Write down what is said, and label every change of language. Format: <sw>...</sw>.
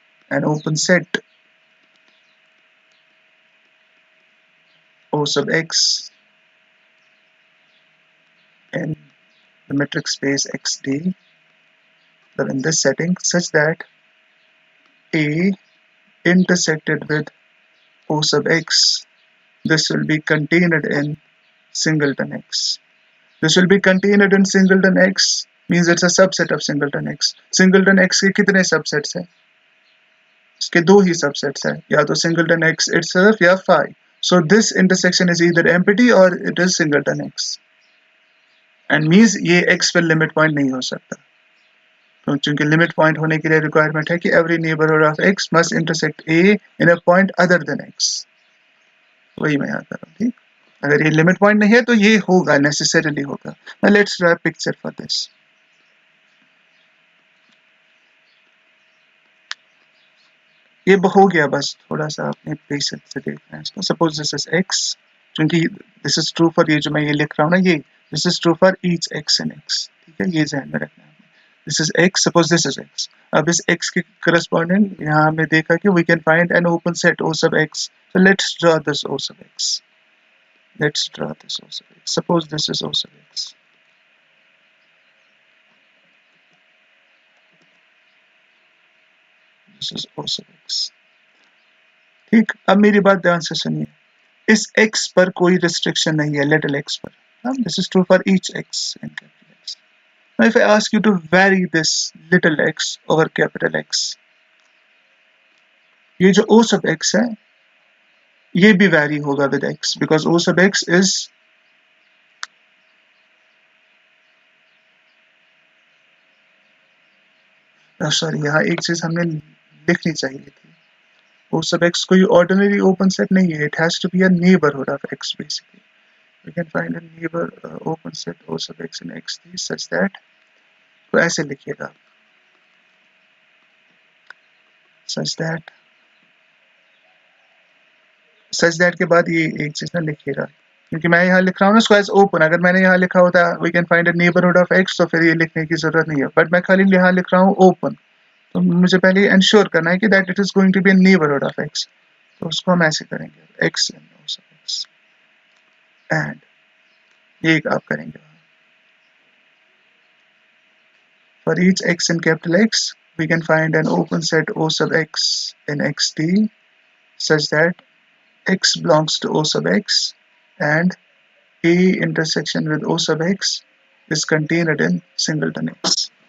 <en>an open set O sub X in the metric space XD, but in this setting such that A intersected with O sub X, this will be contained in singleton X. This will be contained in singleton X means it's a subset of singleton X.</en> <hi>Singleton X के कितने subsets हैं? इसके दो ही subsets हैं, या तो singleton X itself या phi.</hi> <en>So this intersection is either empty or it is singleton X.</en> <hi>And means ये X पर limit point नहीं हो सकता. तो चूंकि limit point होने के लिए requirement है कि</hi> <en>every neighborhood of X must intersect A in a point other than X.</en> <hi>वही मैं यहाँ कर रहा हूँ, ठीक? अगर ये limit point नहीं है तो ये होगा, necessarily होगा.</hi> <en>Now let's draw a picture for this.</en> <hi>ये हो गया, बस थोड़ा सा आपने पेशेंस से देखना है इसको.</hi> <en>Suppose this is X, क्योंकि this is true for</en> <hi>ये जो मैं ये लिख रहा हूँ ना,</hi> <en>ये this is true for each X in X.</en> <hi>ठीक है, ये ध्यान में रखना है.</hi> <en>This is X, suppose this is X.</en> <hi>अब इस X के corresponding यहाँ हमने देखा कि</hi> <en>we can find an open set O sub X. So let's draw this O sub X. Let's draw this O sub X. Suppose this is O sub X. This is O sub x।</en> <hi>ठीक, अब मेरी बात ध्यान से सुनिए, इस x पर कोई रिस्ट्रिक्शन नहीं है, लिटिल x पर।</hi> <en>This is true for each x in capital X। Now if I ask you to vary this little x over capital X, ये जो O sub x है ये भी vary होगा with x, because O sub x is sorry,</en> <hi>यहाँ एक चीज हमने लिखनी चाहिए थी।</hi> <en>O sub x कोई ordinary open set नहीं है, it has to be a neighbourhood of x basically. We can find a neighbour open set O sub x in x3 such that,</en> <hi>तो ऐसे लिखिएगा, सच दैट, सच दैट के बाद ये एक चीज ना लिखिएगा, क्योंकि मैं यहाँ लिख रहा हूँ ना इसको एज ओपन। अगर मैंने यहाँ लिखा होता we can find a neighbourhood of x, तो फिर ये लिखने की जरूरत नहीं है, बट मैं खाली यहाँ लिख रहा हूँ ओपन। तो मुझे पहले इंश्योर करना है कि that it is going to be a neighbourhood of x, तो उसको हम ऐसे करेंगे x in O sub x and ये आप करेंगे</hi> <en>For each x in capital X we can find an open set O sub x in xt such that x belongs to O sub x and A intersection with O sub x is contained in singleton x।</en>